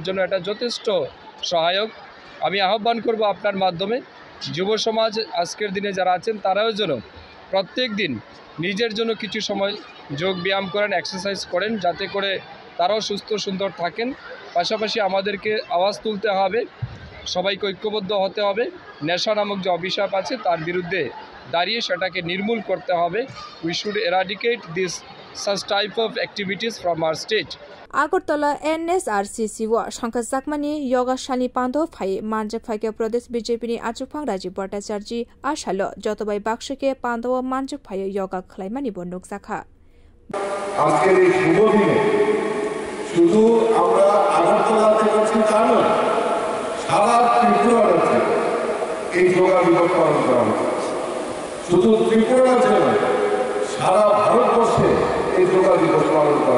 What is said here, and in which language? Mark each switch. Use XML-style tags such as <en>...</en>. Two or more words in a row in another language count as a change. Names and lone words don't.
<bn>জন্য এটা যথেষ্ট সহায়ক আমি আহ্বান করব আপনার মাধ্যমে যুব সমাজ আজকের দিনে যারা আছেন তারাও যেন প্রত্যেক দিন নিজের জন্য কিছু সময় যোগ ব্যায়াম করেন এক্সারসাইজ করেন যাতে করে তারাও সুস্থ সুন্দর থাকেন পাশাপাশি আমাদেরকে আওয়াজ তুলতে হবে সবাইকে ঐক্যবদ্ধ হতে হবে নেশা নামক যে অভিশাপ আছে তার বিরুদ্ধে দাঁড়িয়ে সেটাকে নির্মূল করতে হবে</bn> <en>we should eradicate this such type of activities from our state</en> <trp>আগরতলা NSRCC व সংখ্যা জাকমানি योगा शानी पांडव फाइ मानजक फाइके प्रदेश बीजेपी नि आचुफां राजीव भट्टाचार्य आशालो जतबाई बाक्सके पांडव मानजक फाइ योगा खलाइमानि बन्नुक जाखा</trp> <bn>আজকের এই শুভ দিনে শুধু আমরা আগরতলাতে করছি তা নয় সারা ত্রিপুরা রাজ্যে এই যোগা দিবস পালন করা হচ্ছে শুধু ত্রিপুরা রাজ্যে নয় সারা ভারতবর্ষে এই যোগা দিবস পালন করা</bn>